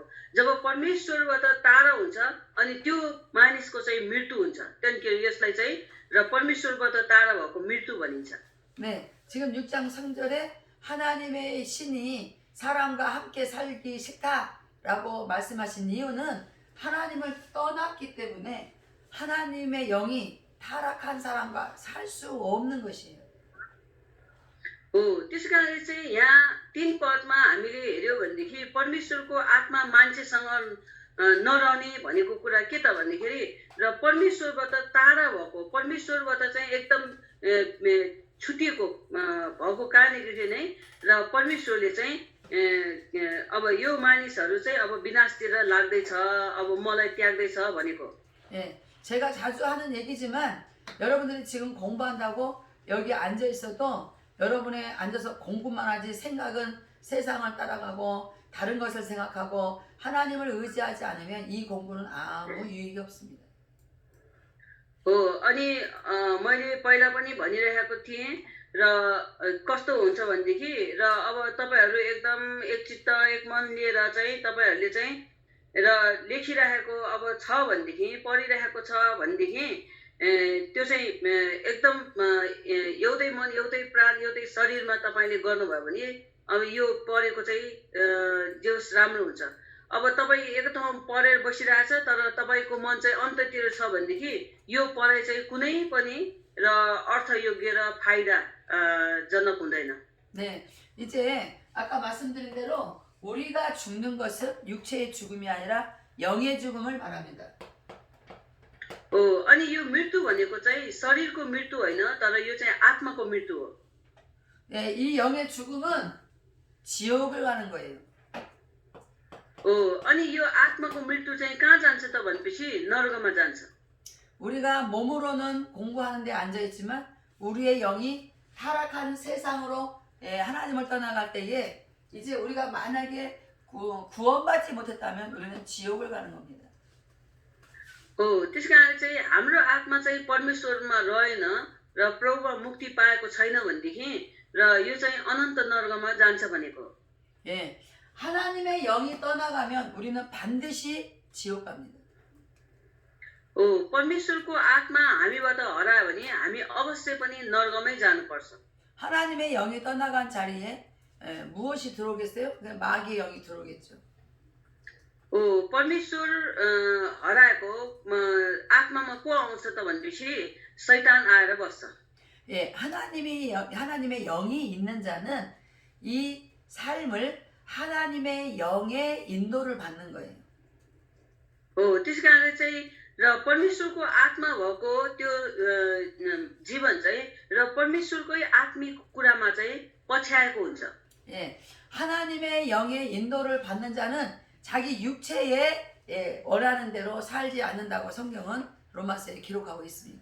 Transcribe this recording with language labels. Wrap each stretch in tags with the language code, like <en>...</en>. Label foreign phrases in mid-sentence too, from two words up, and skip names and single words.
<ne>जब परमेश्वरबाट टाढा हुन्छ अनि त्यो मानिसको चाहिँ मृत्यु हुन्छ त्यहाँदेखि यसलाई चाहिँ र परमेश्वरबाट टाढा भएको मृत्यु भनिन्छ.</ne> <ko>네, 지금 6장 3절에 하나님의 신이 사람과 함께 살기 싫다라고 말씀하신 이유는 하나님을 떠났기 때문에 하나님의 영이 타락한 사람과 살 수 없는 것이에요.</ko> <ne>त्यसै कारणले चाहिँ यहाँ 3 पदमा हामीले हेर्यो भनेदेखि परमेश्वरको आत्मा मान्छेसँग नरहने भनेको कुरा के त भन्दाखेरि र परमेश्वरबाट टाढा भएको परमेश्वरबाट चाहिँ एकदम छुटिएको भएको कारणले नै र परमेश्वरले चाहिँ अब यो मानिसहरू चाहिँ अब विनाशतिर लाग्दैछ अब मलाई त्याग्दैछ भनेको.</ne> <ko>예, 제가 자주 하는 얘기지만 여러분들이 지금 공부한다고 여기 앉아 있어도 여러분이 앉아서 공부만 하지 생각은 세상을 따라가고 다른 것을 생각하고 하나님을 의지하지 않으면 이 공부는 아무 유익이 없습니다.</ko> <ne>अनि मैले पहिला पनि भनिरहेको थिएँ र कस्तो हुन्छ भनेदेखि र अब तपाईहरु एकदम एक चित्त एक मन लिएर चाहिँ तपाईहरुले चाहिँ र लेखिरहेको अब छ भनेदेखि पढिरहेको छ भनेदेखि त्यो चाहिँ एकदम एउटै मन एउटै प्राण एउटै शरीरमा तपाईले गर्नुभयो भने अब यो परेको चाहिँ जोस राम्रो हुन्छ। अब तपाईँ एक ठाउँमा परेर बसिरहेछ तर तपाईँको मन चाहिँ अन्ततिर छ भनेदेखि यो पढाइ चाहिँ कुनै पनि र अर्थयोग्य र फाइदा जनक हुँदैन।</ne> <ko>네, 이제 아까 말씀드린 대로 우리가 죽는 것은 육체의 죽음이 아니라 영의 죽음을 말합니다.</ko> <ne>हो अनि यो मृत्यु भनेको चाहिँ शरीरको मृत्यु होइन तर यो चाहिँ आत्माको मृत्यु हो।</ne> <ko>네, 이 영의 죽음은 지옥을 가는 거예요.</ko> <ne>हो अनि यो आत्माको मृत्यु चाहिँ कहाँ जान्छ त भनेपछि नरकमा जान्छ।</ne> <ko>우리가 몸으로는 공부하는데 앉아 있지만 우리의 영이 타락하는 세상으로 하나님을 떠나갈 때에 이제 우리가 만약에 구원받지 못했다면 우리는 지옥을 가는 겁니다.</ko> <ne>हो त्यसकारण चाहिँ हाम्रो आत्मा चाहिँ परमेश्वरमा रहेन र प्रभुमा मुक्ति पाएको छैन भनेदेखि र यो चाहिँ अनन्त नरकमा जान्छ भनेको।</ne> <ko>예, 하나님의 영이 떠나가면 우리는 반드시 지옥 갑니다.</ko> <ne>हो परमेश्वरको आत्मा हामीबाट हरायो भने हामी अवश्य पनि नरकमै जानुपर्छ।</ne> <ko>하나님의 영이 떠나간 자리에 무엇이 들어오겠어요? 그냥 마귀의 영이 들어오겠죠.</ko> <ne>हो परमेश्वर हराएको आत्मामा को आउँछ त भनेपछि शैतान आएर बस्छ।</ne> <ko>예, 하나님의 영이 있는 자는 이 삶을 하나님의 영의 인도를 받는 거예요.</ko> <ne>हो त्यसकारण चाहिँ र परमेश्वरको आत्मा भएको त्यो जीवन चाहिँ र परमेश्वरकै आत्मिक कुरामा चाहिँ पछ्याएको हुन्छ।</ne> <ko>예, 하나님의 영의 인도를 받는 자는 자기 육체에 원하는 대로 살지 않는다고 성경은 로마서에 기록하고 있습니다.</ko>